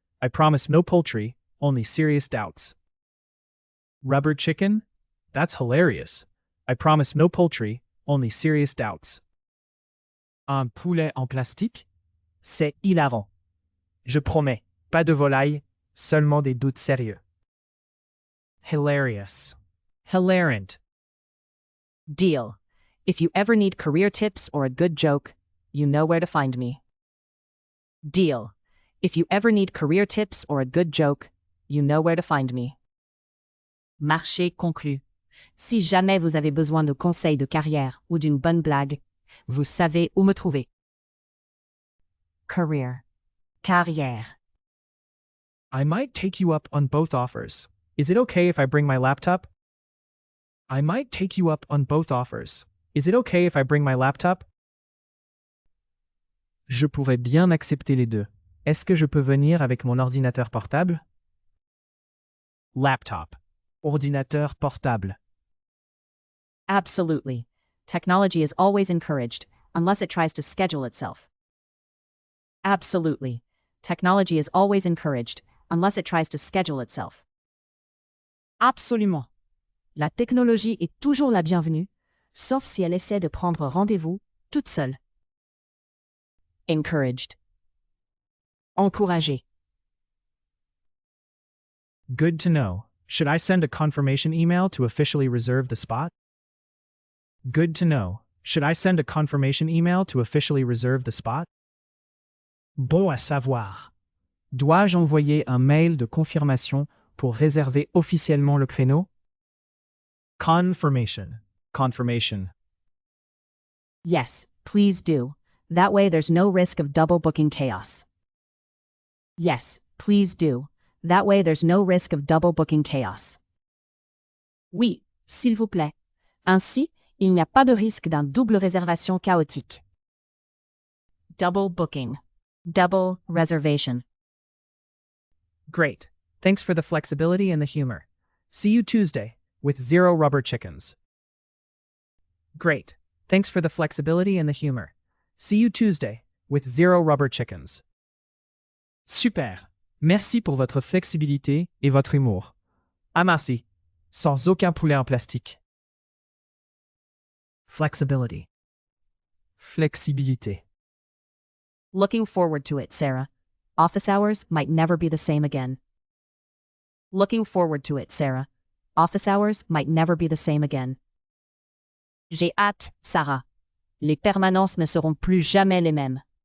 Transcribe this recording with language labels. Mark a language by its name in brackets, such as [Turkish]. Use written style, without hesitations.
[English] I promise no poultry, only serious doubts. Rubber chicken? That's hilarious. I promise no poultry, only serious doubts. [French] Un poulet en plastique? C'est hilarant. Je promets, pas de volaille, seulement des doutes sérieux. [English] Hilarious. Hilarant. Deal. If you ever need career tips or a good joke, you know where to find me. Deal. If you ever need career tips or a good joke, you know where to find me. [French] Marché conclu. Si jamais vous avez besoin de conseils de carrière ou d'une bonne blague, Vous savez où me trouver. [English] Career. Carrière. I might take you up on both offers. Is it okay if I bring my laptop? I might take you up on both offers. Is it okay if I bring my laptop? [French] Je pourrais bien accepter les deux. Est-ce que je peux venir avec mon ordinateur portable? Laptop. Ordinateur portable. [English] Absolutely. Technology is always encouraged, unless it tries to schedule itself. Absolutely. Technology is always encouraged, unless it tries to schedule itself. [French] Absolument. La technologie est toujours la bienvenue, sauf si elle essaie de prendre rendez-vous toute seule. [English] Encouraged. Encourager. Good to know. Should I send a confirmation email to officially reserve the spot? Good to know. Should I send a confirmation email to officially reserve the spot? [French] Bon à savoir. Dois-je envoyer un mail de confirmation pour réserver officiellement le créneau? [English] Confirmation. Confirmation. Yes, please do. That way there's no risk of double booking chaos. Yes, please do. That way there's no risk of double booking chaos. [French] Oui, s'il vous plaît. Ainsi, il n'y a pas de risque d'un double réservation chaotique. [English] Double booking. Double reservation. Great. Thanks for the flexibility and the humor. See you Tuesday, with 0 rubber chickens. Great. Thanks for the flexibility and the humor. See you Tuesday, with 0 rubber chickens. [French] Super. Merci pour votre flexibilité et votre humour. Ah merci. Sans aucun poulet en plastique. [English] Flexibility. Flexibilité. Looking forward to it, Sarah. Office hours might never be the same again. Looking forward to it, Sarah. Office hours might never be the same again. [French] J'ai hâte, Sarah. Les permanences ne seront plus jamais les mêmes.